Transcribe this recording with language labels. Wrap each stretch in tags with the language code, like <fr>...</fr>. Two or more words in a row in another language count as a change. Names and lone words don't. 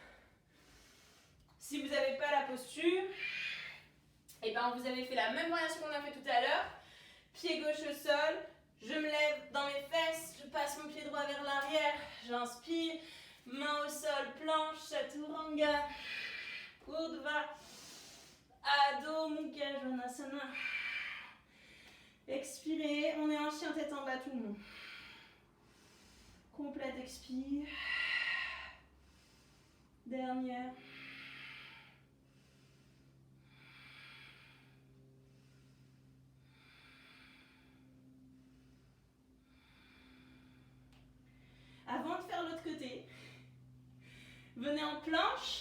<fr>Si vous n'avez pas la posture, et ben vous avez fait la même variation qu'on a fait tout à l'heure. Pied gauche au sol, Je me lève dans mes fesses, je passe mon pied droit vers l'arrière, j'inspire, main au sol, planche, chaturanga, urdhva, adho mukha svanasana. Expirez, on est en chien tête en bas tout le monde. Complète expire. Dernière. Avant de faire l'autre côté, venez en planche.</fr>